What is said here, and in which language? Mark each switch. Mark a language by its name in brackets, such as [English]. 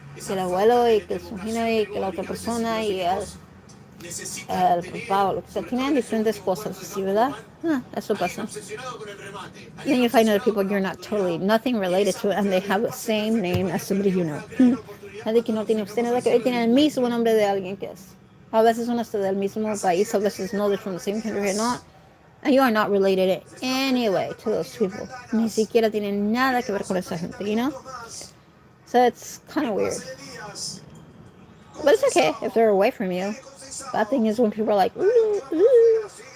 [Spanish] Que el abuelo y que el sobrino y que la otra persona y el papá o lo que sea. Tienen diferentes cosas, ¿sí, verdad? Eso pasa. [English] Then you find other people you're not totally, nothing related to it, and they have the same name as somebody you know. [Spanish] Nadie que no tiene usted nada que ver, tiene el mismo nombre de alguien que es. A veces uno está del mismo país, a veces no, [English] they're from the same country or not. And you are not related in any way to those people. [Spanish] Ni siquiera tienen nada que ver con esa gente, [English] you know? So it's kind of weird. But it's okay if they're away from you. Bad thing is when people are like, ooh, ooh.